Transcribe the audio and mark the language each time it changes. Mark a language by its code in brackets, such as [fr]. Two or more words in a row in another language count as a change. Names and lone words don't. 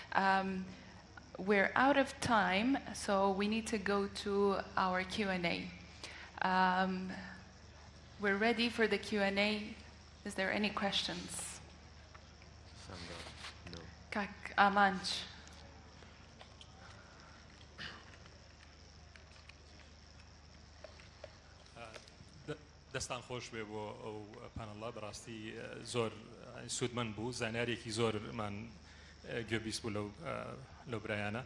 [en] We're out of time, so we need to go to our Q&A. We're ready for the Q&A. Is there any questions? No. Kak Amanch. [ckb] دەستان خۆش بێ بۆ ئەو پانەڵە بەڕاستی زۆر سوودمەند بوو زانیارێکی زۆرمان گوێبیست بوو لەو برایانە.